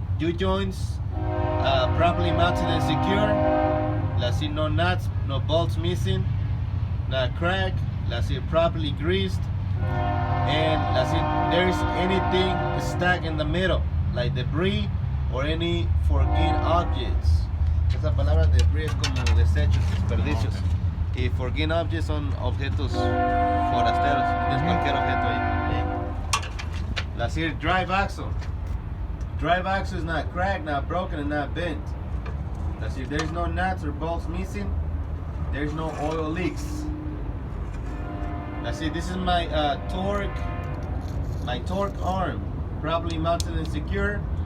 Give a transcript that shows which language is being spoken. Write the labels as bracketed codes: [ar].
[en] U-joints properly mounted and secure. That's it. No nuts, no bolts missing, not cracked. That's it. Properly greased. And that's it. There's anything stuck in the middle, like debris or any forgotten objects. [es] Esa palabra debris es como desechos, desperdicios. Y forgotten objects son objetos forasteros. Tienes cualquier objeto ahí. [en] That's it. Drive axle. Drive axle is not cracked, not broken, and not bent. That's it. There's no nuts or bolts missing. There's no oil leaks. That's it. This is my torque arm, properly mounted and secure.